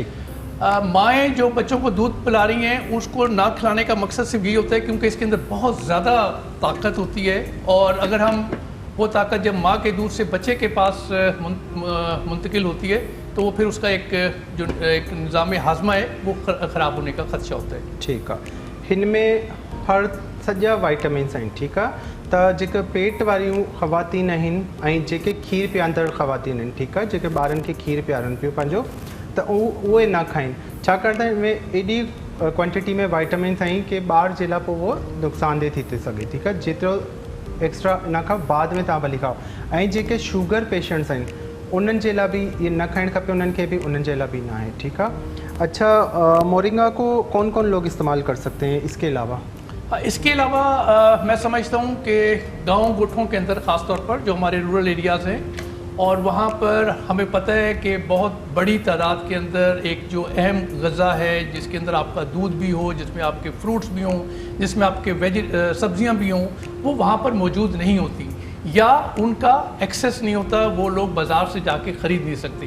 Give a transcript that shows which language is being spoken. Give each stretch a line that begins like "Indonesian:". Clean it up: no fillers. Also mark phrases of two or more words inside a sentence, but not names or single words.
Urdu: مائیں جو بچوں کو دودھ پلا رہی ہیں اس کو نہ کھلانے کا مقصد صرف یہی ہوتا ہے کیونکہ اس کے اندر بہت زیادہ طاقت ہوتی ہے. اور اگر ہم وہ طاقت جب ماں کے دودھ سے بچے کے پاس منتقل ہوتی ہے تو وہ پھر اس کا ایک نظام ہاضمہ ہے وہ خراب ہونے کا خدشہ ہوتا ہے. ٹھیک ہے,
Sindhi: इनमें हर सॼा विटामिन्स आहिनि।
Urdu: ٹھیک ہے,
Sindhi: त जेके पेट वारियूं ख़वातीन आहिनि ऐं जेके खीर पीआंदड़ ख़वातीन आहिनि, ठीकु आहे, जेके ॿारनि खे खीर पीआरनि पियूं पंहिंजो, त उहे न खाइनि, छाकाणि त इनमें एॾी क्वांटिटी में वाइटामिन्स आहिनि कि ॿार जे लाइ पोइ उहो नुक़सानदेह थी थी सघे, ठीकु आहे। जेतिरो एक्स्ट्रा इन खां बाद में तव्हां भली खाओ। ऐं जेके शुगर पेशेंट्स आहिनि उन्हनि जे लाइ बि ये न खाइणु खपे, उन्हनि खे भी उन्हनि जे लाइ भी
Urdu: نا ہے، ٹھیک ہے. اچھا، مورنگا کو کون کون لوگ استعمال کر سکتے ہیں اس کے علاوہ? اس کے علاوہ میں سمجھتا ہوں کہ گاؤں گوٹھوں کے اندر خاص طور پر جو ہمارے
English: rural areas
Urdu: ہیں اور وہاں پر ہمیں پتا ہے کہ بہت بڑی تعداد کے اندر ایک جو اہم غذا ہے جس کے اندر آپ کا دودھ بھی ہو، جس میں آپ کے فروٹس بھی ہوں، جس میں آپ کے سبزیاں بھی ہوں، وہ وہاں پر موجود نہیں ہوتی یا ان کا ایکسیس نہیں ہوتا، وہ لوگ بازار سے جا کے خرید نہیں سکتے.